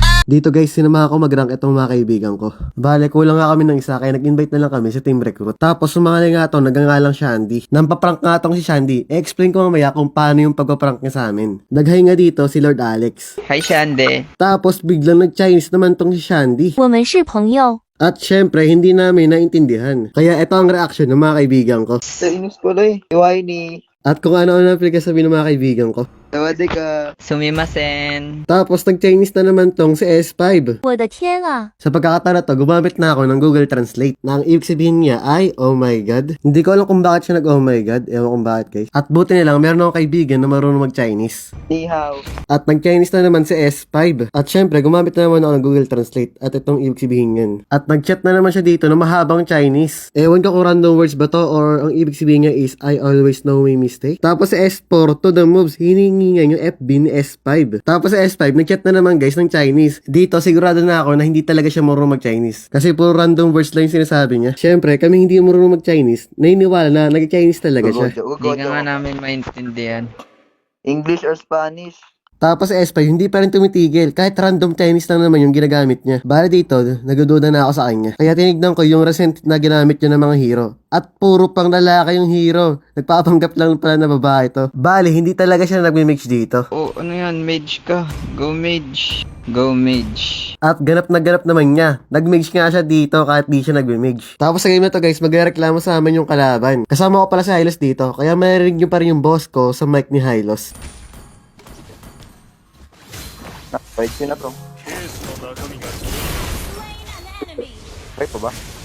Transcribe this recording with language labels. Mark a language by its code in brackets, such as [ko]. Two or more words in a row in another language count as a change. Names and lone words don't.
[tl] Dito guys, sinamahan ko mag-rank itong mga kaibigan ko. Bale, kulang nga kami ng isa kaya nag-invite na lang kami sa [en] team recruit. [tl] Tapos sumali nga to, nagangalang Shandy. Nampaprank nga tong si Shandy. I-explain ko mamaya kung paano yung pagpaprank niya sa amin. Naghay nga dito si Lord Alex. Hi, Shande. Tapos biglang nag-Chinese naman tong si Shandy. [zh] 我们是朋友。 [tl] At syempre, hindi namin naintindihan. Kaya ito ang reaction ng mga kaibigan ko. Sa inus pala eh. Iwain ni. At kung ano-ano na sabihin ng mga kaibigan ko. Tawade ka. Sumimasen. Tapos nag-Chinese na naman tong si S5. [zh] 我的天啊！ [tl] Sa pagkakataon na to, gumamit na ako ng Google Translate na ang ibig sabihin niya ay, [en] oh my god. [tl] Hindi ko alam kung bakit siya nag- [en] oh my god. [tl] Ewan kung bakit guys. At buti na lang, meron akong kaibigan na marunong mag-Chinese. [zh] 你好. [tl] At nag-Chinese na naman si S5. At syempre, gumamit na naman ako ng Google Translate. At itong ibig sabihin yan. At nag-chat na naman siya dito na mahabang Chinese. Ewan ko kung [en] random words [tl] ba to or ang ibig sabihin niya is, [en] I always know my mistake. [tl] Tapos si S4, [en] to the moves, [tl] hiningi niya yung FB ni S5. Tapos sa S5, nag-chat na naman guys ng Chinese. Dito, sigurado na ako na hindi talaga siya marunong mag-Chinese. Kasi puro [en] random words [tl] lang yung sinasabi niya. Siyempre, kami hindi marunong mag-Chinese, naniniwala na nag-Chinese talaga siya. Hindi ka nga namin maintindihan. [en] English or Spanish? [tl] Tapos sa S5, hindi pa rin tumitigil. Kahit [en] random Chinese [tl] lang naman yung ginagamit niya. Bale dito, nagdududa na ako sa kanya. Kaya tinignan ko yung recent na ginamit niya ng mga hero. At puro pang lalaki yung hero. Nagpapanggap lang pala na babae to. Bale, hindi talaga siya nagme-mix dito. Oh, ano yan? Mage ka. Go mage. Go mage. At ganap na ganap naman niya. Nag-mage nga siya dito kahit di siya nag-mage. Tapos sa game na to guys, magreklamo sa amin yung kalaban. Kasama ko pala si Hylos dito. Kaya marinig nyo pa rin yung boss ko sa mic ni Hylos. Fight yun na bro. Fight pa ba?